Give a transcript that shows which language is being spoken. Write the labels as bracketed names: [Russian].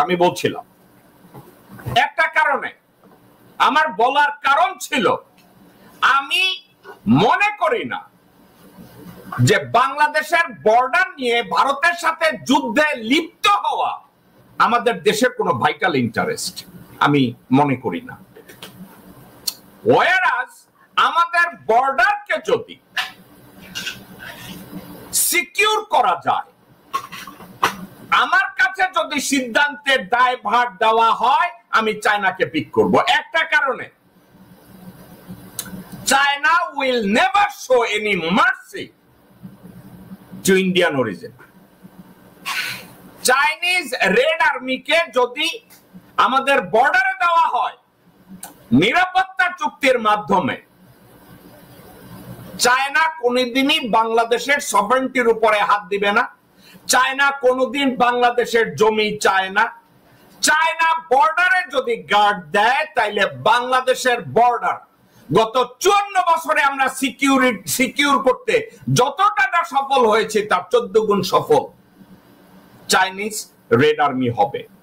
[Bangla] আমি বলছিলাম একটা কারণে, আমার বলার কারণ ছিল আমি মনে করি না যে বাংলাদেশের বর্ডার নিয়ে ভারতের সাথে যুদ্ধে লিপ্ত হওয়া আমাদের দেশের কোনো ভাইটাল ইন্টারেস্ট আমি মনে করি না। ওয়ারাস আমাদের বর্ডারকে যদি সিকিউর করা যায়, আমার কাছে যদি সিদ্ধান্তের দায়ভার দেওয়া হয়, আমি চায়নাকে পিক করব। একটা কারণে, [English] China will never show any mercy to Indian origin. [Bangla] Chinese red আর্মিকে যদি আমাদের বর্ডারে দেওয়া হয়, নিরাপত্তা চুক্তির মাধ্যমে চায়না কোনদিনই বাংলাদেশের সভারেন্টির উপরে হাত দিবে না। চায়না কোনদিন বাংলাদেশের জমি চায় না। চায়না বর্ডারে যদি গার্ড দেয় তাইলে বাংলাদেশের বর্ডার গত 54 বছরে আমরা সিকিউর করতে যতটা সফল হয়েছে তার 14 গুণ সফল চাইনিজ রেড আর্মি হবে।